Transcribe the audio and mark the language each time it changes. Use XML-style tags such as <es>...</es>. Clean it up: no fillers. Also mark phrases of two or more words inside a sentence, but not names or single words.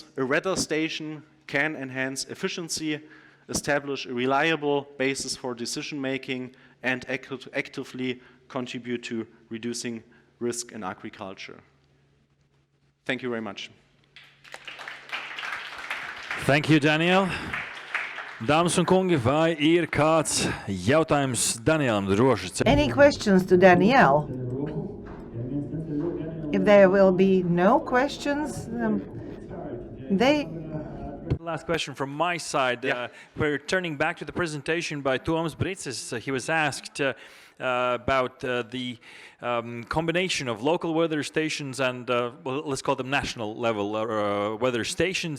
<en>A weather station can enhance efficiency, establish a reliable basis for decision making, and actively contribute to reducing risk in agriculture. Thank you very much. Thank you, Daniel.</en> <lv>Dāmas un kungi, vai ir kāds jautājums Danielam droši?</lv> <en>Any questions to Danielle? If there will be no questions, Last question from my side. We're turning back to the presentation by Toms Bricis. He was asked about the combination of local weather stations and, well, let's call them national level weather stations.</en>